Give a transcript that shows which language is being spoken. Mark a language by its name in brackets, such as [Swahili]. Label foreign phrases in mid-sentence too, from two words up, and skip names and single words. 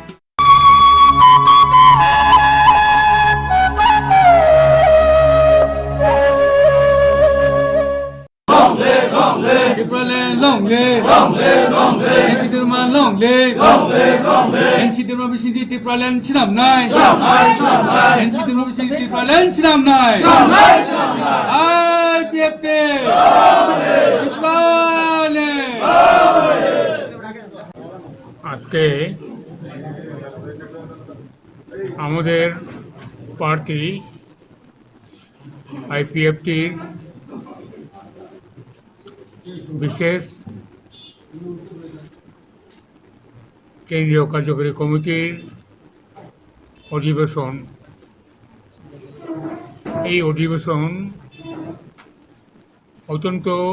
[English] Long live, [Kok Borok] Ensidirman [English] long live, [Kok Borok] Ensidirman bisindi tipralan sinam nai, Ensidirman bisindi tipralan sinam nai, IPFT, tipralan. [Bangla] আজকে আমাদের প্রার্থী আইপিএফটির বিশেষ কেন্দ্রীয় কার্যকরী কমিটির অধিবেশন, এই অধিবেশন অত্যন্ত